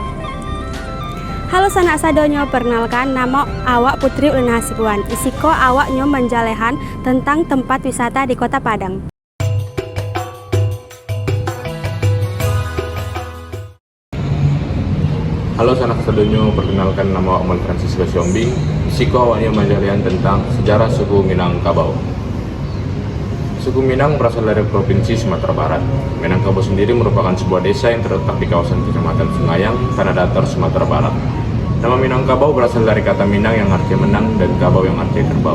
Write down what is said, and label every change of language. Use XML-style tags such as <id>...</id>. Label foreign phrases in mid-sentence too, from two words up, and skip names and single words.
<min>Halo Sanak Sadonyo, perkenalkan nama awak Putri Ulna Hasibuan. Disiko awak nyo menjalehan tentang tempat wisata di Kota Padang. Halo Sanak Sadonyo, perkenalkan nama awak Muel Francisco Siombing. Disiko awak nio manjalian tentang sejarah suku Minangkabau.</min> <id>Suku Minang berasal dari Provinsi Sumatera Barat. Minangkabau sendiri merupakan sebuah desa yang terletak di kawasan Kecamatan Sungayang, Tanah Datar, Sumatera Barat. Nama Minangkabau berasal dari kata Minang yang artinya menang dan Kabau yang artinya kerbau.</id>